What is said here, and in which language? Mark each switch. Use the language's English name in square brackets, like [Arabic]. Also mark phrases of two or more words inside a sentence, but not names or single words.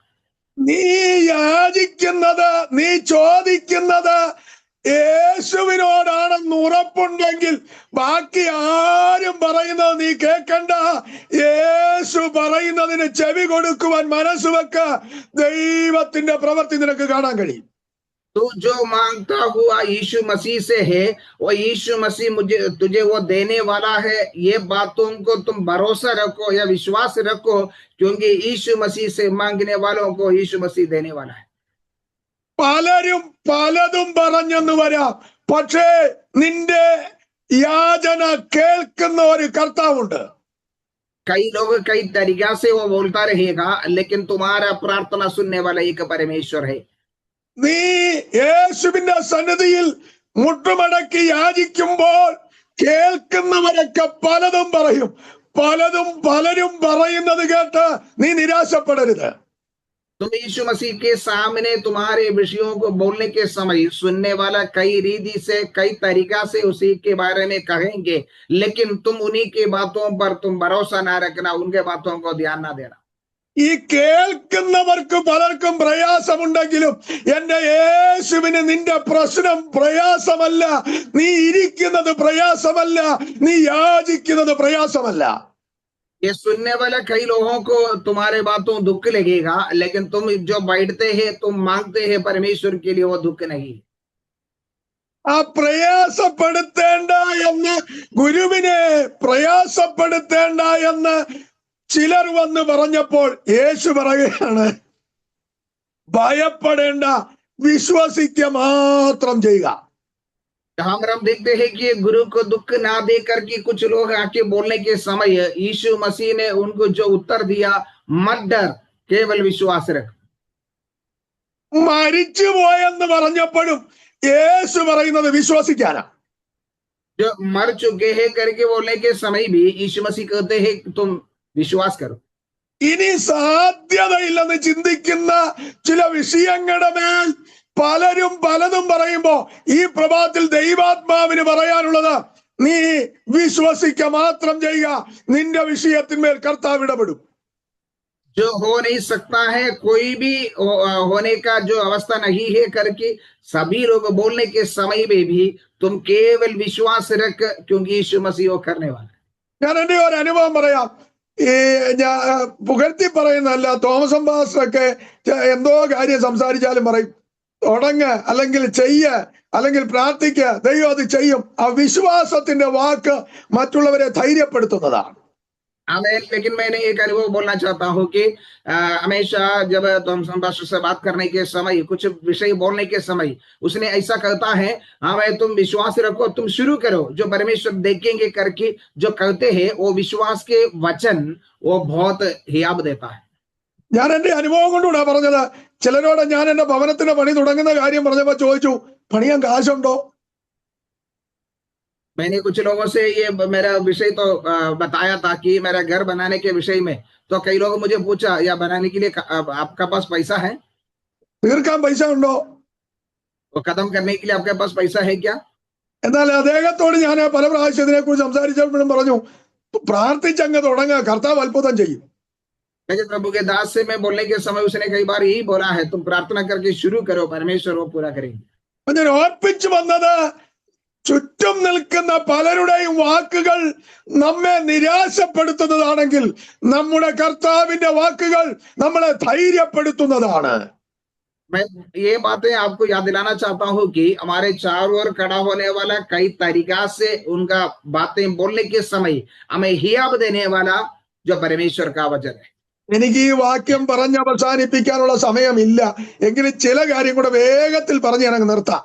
[Malayalam] നീ യാചിക്കുന്നത്, നീ ചോദിക്കുന്നത് യേശുവിനോടാണെന്ന് ഉറപ്പുണ്ടെങ്കിൽ ബാക്കി ആരും പറയുന്നത് നീ കേൾക്കണ്ട. യേശു പറയുന്നതിന് ചെവി കൊടുക്കുവാൻ മനസ്സ് വെക്ക. ദൈവത്തിന്റെ പ്രവൃത്തി നിനക്ക് കാണാൻ കഴിയും. [Hindi] तू जो मांगता हुआ यीशु मसीह से है, वो यीशु मसीह तुझे वो देने वाला है. ये बातों को तुम भरोसा रखो या विश्वास रखो, क्योंकि यीशु मसीह से मांगने वालों को यीशु मसीह देने वाला है. [Malayalam] പലരും പലതും പറഞ്ഞെന്ന് വരാം, പക്ഷേ നിന്റെ യാചന കേൾക്കുന്ന ഒരു കർത്താവുണ്ട്. [Hindi] कई लोग कई तरीका से वो बोलता रहेगा, लेकिन तुम्हारा प्रार्थना सुनने वाला एक परमेश्वर है. [Malayalam] നീ യേശുവിന്റെ സന്നിധിയിൽ മുട്ടുമടക്കി യാചിക്കുമ്പോൾ കേൾക്കുന്നവരൊക്കെ പലതും പറയും. പലരും പറയുന്നത് കേട്ട് നീ നിരാശപ്പെടരുത്. [Hindi] तुम यीशु मसीह के सामने तुम्हारे विषयों को बोलने के समय सुनने वाला कई रीति से, कई तरीका से उसी के बारे में कहेंगे, लेकिन तुम उन्हीं के बातों पर तुम भरोसा ना रखना, उनके बातों को ध्यान ना देना. [Malayalam] ഈ കേൾക്കുന്നവർക്ക് പലർക്കും പ്രയാസമുണ്ടെങ്കിലും എന്റെ യേശുവിന് നിന്റെ പ്രശ്നം പ്രയാസമല്ല. നീ ഇരിക്കുന്നത് പ്രയാസമല്ല, നീ യാചിക്കുന്നത് പ്രയാസമല്ല. [Hindi] ये सुनने वाला कई लोगों को तुम्हारे बातों दुख लगेगा, लेकिन तुम जो बैठते हैं, तुम मांगते हैं परमेश्वर के लिए, वो दुख नहीं. [Malayalam] ആ പ്രയാസപ്പെടുത്തേണ്ട എന്ന്, ഗുരുവിനെ പ്രയാസപ്പെടുത്തേണ്ട എന്ന് ചിലർ വന്ന് പറഞ്ഞപ്പോൾ യേശു പറയുകയാണ്, ഭയപ്പെടേണ്ട, വിശ്വസിക്കുക മാത്രം ചെയ്യുക. [Hindi] हम देखते हैं कि गुरु को दुख ना दे करके कुछ लोग आके बोलने के समय यीशु मसीह ने उनको जो उत्तर दिया, मत डर, केवल विश्वास रख. [Malayalam] മരിച്ചുപോയെന്ന് പറഞ്ഞപ്പോഴും യേശു പറയുന്നത് വിശ്വസിക്കാനാ. [Hindi] जो मर चुके हैं करके बोलने के समय भी यीशु मसीह कहते हैं कि तुम विश्वास करो। [Malayalam] ഇനി സാധ്യതയില്ലെന്ന് ചിന്തിക്കുന്ന ചില വിഷയങ്ങളുടെ മേൽ പലരും പലതും പറയുമ്പോ ഈ പ്രഭാതത്തിൽ ദൈവാത്മാവിന് പറയാനുള്ളത്, നീ വിശ്വസിക്ക മാത്രം ചെയ്യുക, നിന്റെ വിഷയത്തിന്മേൽ കർത്താവ് ഇടപെടും. [Hindi] जो हो नहीं सकता है, कोई भी होने का जो अवस्था नहीं है करके सभी लोग बोलने के समय में भी तुम केवल विश्वास रख, क्योंकि यीशु मसीह वो करने वाला है। [Malayalam] ഞാൻ എന്റെ ഒരു അനുഭവം പറയാം. ഈ ഞാൻ പുകഴ്ത്തി പറയുന്നതല്ല, തോമസ് അംബാസഡറൊക്കെ എന്തോ കാര്യം സംസാരിച്ചാലും പറയും, തുടങ്ങ്, അല്ലെങ്കിൽ ചെയ്യ, അല്ലെങ്കിൽ പ്രാർത്ഥിക്ക, ദൈവം അത് ചെയ്യും. ആ വിശ്വാസത്തിന്റെ വാക്ക് മറ്റുള്ളവരെ ധൈര്യപ്പെടുത്തുന്നതാണ്. [Hindi] लेकिन मैंने एक अनुभव बोलना चाहता हूँ कि हमेशा जब तुम संभाषण से बात करने के समय, कुछ विषय बोलने के समय उसने ऐसा कहता है, हमें तुम विश्वास रखो, तुम शुरू करो, जो परमेश्वर देखेंगे करके जो कहते हैं वो विश्वास के वचन वो बहुत हियाब देता है। [Malayalam] ഞാൻ എന്റെ അനുഭവം കൊണ്ടുകൂടാ പറഞ്ഞത്. ചിലരോട് ഞാൻ എന്റെ ഭവനത്തിന്റെ പണി തുടങ്ങുന്ന കാര്യം പറഞ്ഞപ്പോ ചോദിച്ചു, പണിയാൻ കാശുണ്ടോ? [Hindi] मैंने कुछ लोगों से ये मेरा विषय तो बताया था कि मेरा घर बनाने के विषय में, तो कई लोगों मुझे पूछा, या बनाने के लिए आपका पास पैसा है? [Malayalam] തീർക്കാൻ പൈസ ഉണ്ടോ? [Hindi] तो खत्म करने के लिए आपके पास पैसा है क्या? [Malayalam] എന്നാൽ അദ്ദേഹത്തോട് ഞാൻ പല പ്രാവശ്യം ഇതിനെ കുറിച്ച് സംസാരിച്ചപ്പോഴും പറഞ്ഞു, പ്രാർത്ഥിച്ചങ്ങ് തുടങ്ങുക, കർത്താവ് അത്ഭുതം ചെയ്യും. [Hindi] लेकिन प्रभु के दास से मैं बोलने के समय उसने कई बार यही बोला है, तुम प्रार्थना करके शुरू करो, परमेश्वर वो पूरा करेंगे। [Malayalam] ഞാൻ ഓർപ്പിച്ചു വന്നത്, ചുറ്റും നിൽക്കുന്ന പലരുടെയും വാക്കുകൾ നമ്മെ നിരാശപ്പെടുത്തുന്നതാണെങ്കിൽ നമ്മുടെ കർത്താവിന്റെ വാക്കുകൾ നമ്മളെ ധൈര്യപ്പെടുത്തുന്നതാണ്. [Hindi] मैं ये बातें आपको याद दिलाना चाहता हूँ कि हमारे चारों ओर खड़ा होने वाला कई तरीका से उनका बातें बोलने के समय हमें हियाब देने वाला जो परमेश्वर का वचन है। [Malayalam] എനിക്ക് ഈ വാക്യം പറഞ്ഞ് അവസാനിപ്പിക്കാനുള്ള സമയമില്ല, എങ്കിലും ചില കാര്യം കൂടെ വേഗത്തിൽ പറഞ്ഞ് ഞാൻ നിർത്താം.